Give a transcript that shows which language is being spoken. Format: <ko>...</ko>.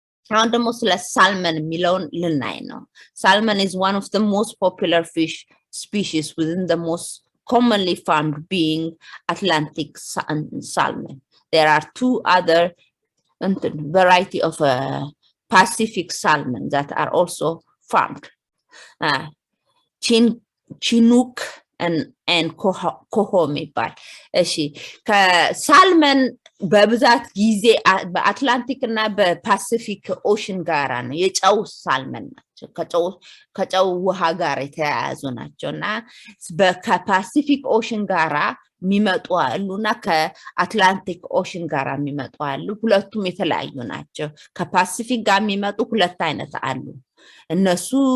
<en>Now the most salmon</en> <am>የሚለውን ልናይ ነው</am> <en>Salmon is one of the most popular fish species within the most commonly farmed being Atlantic salmon. There are two other variety of Pacific salmon that are also farmed.</en> <am>Chinook and coho የሚባል እሺ ከሳልመን በብዛት ጊዜ በአትላንቲክ እና በፓሲፊክ ኦሽን ጋራ ነው የጨው ሳልመን ናቸው ከጨው ውሃ ጋር የተያያዙ ናቸውና በፓሲፊክ ኦሽን ጋራ የሚመጡ አሉና ከአትላንቲክ ኦሽን ጋራ የሚመጡ አሉ ሁለቱም የተለያዩ ናቸው ከፓሲፊክ ጋር የሚመጡ ሁለት አይነት አሉ እነሱ</am>